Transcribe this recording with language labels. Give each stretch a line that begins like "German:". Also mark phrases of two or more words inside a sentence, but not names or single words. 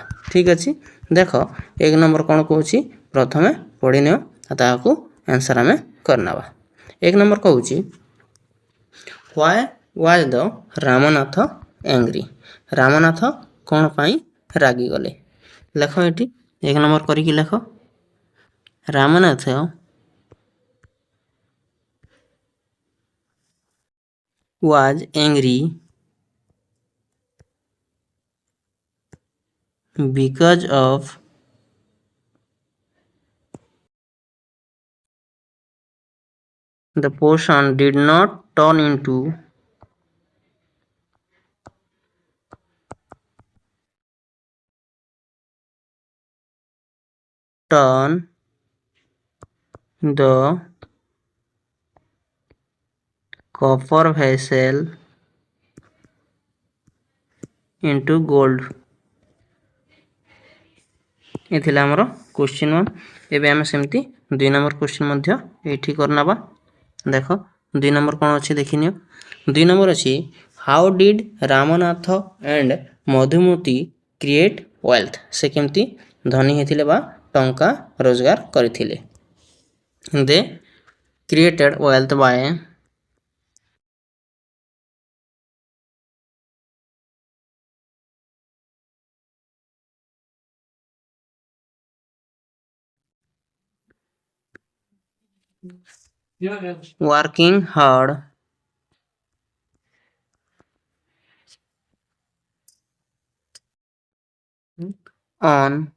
Odia: ଠିକ୍ ଅଛି, ଦେଖ 1 ନମ୍ବର କ'ଣ କହୁଛି ପ୍ରଥମେ ପଢ଼ିନିଅ, ତାହାକୁ ଆନ୍ସର୍ ଆମେ କରିନେବା। 1 ନମ୍ବର କହୁଛି
English: why was the Ramnath angry,
Odia: ରାମନାଥ କ'ଣ ପାଇଁ ରାଗିଗଲେ। ଲେଖ ଏଠି 1 ନମ୍ବର କରିକି ଲେଖ।
English: ରାମନାଥ was angry because of the potion did not turn the copper vessel into gold।
Odia: ଏ ଥିଲା ଆମର କ୍ୱେଶ୍ଚିନ୍ 1। ଏବେ ଆମେ ସେମିତି 2 ନମ୍ବର କ୍ୱେଶ୍ଚିନ୍ ମଧ୍ୟ ଏଇଠି କରିନେବା। ଦେଖ 2 ନମ୍ବର କ'ଣ ଅଛି ଦେଖିନିଅ। 2 ନମ୍ବର ଅଛି
English: how did Ramnath and Madhumati create wealth,
Odia: ସେ କେମିତି ଧନୀ ହେଇଥିଲେ ବା ଟଙ୍କା ରୋଜଗାର କରିଥିଲେ।
English: they created wealth by working hard on